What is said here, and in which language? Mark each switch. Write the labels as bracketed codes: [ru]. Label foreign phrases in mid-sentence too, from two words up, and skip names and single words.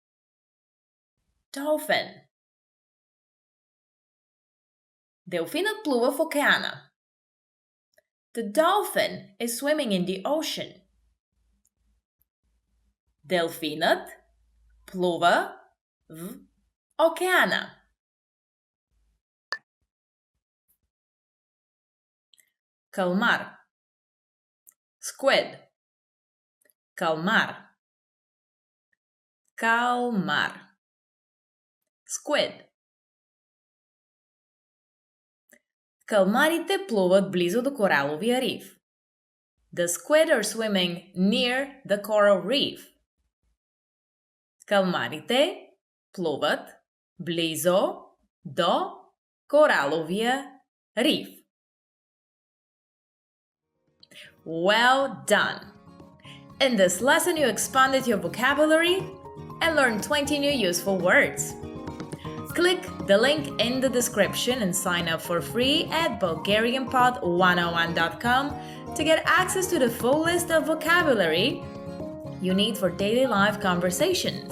[en] Dolphin. [bg] Делфинът плува в океана. [en] The dolphin is swimming in the ocean. [bg] Делфинът плува в океана. Калмар. [en] Squid. Калмар. [bg] Калмар. Squid. Калмарите плуват близо до кораловия риф. [en] The squid are swimming near the coral reef. [bg] Калмарите плуват близо до кораловия риф. [en] Well done! In this lesson, you expanded your vocabulary and learned 20 new useful words. Click the link in the description and sign up for free at bulgarianpod101.com to get access to the full list of vocabulary you need for daily life conversations.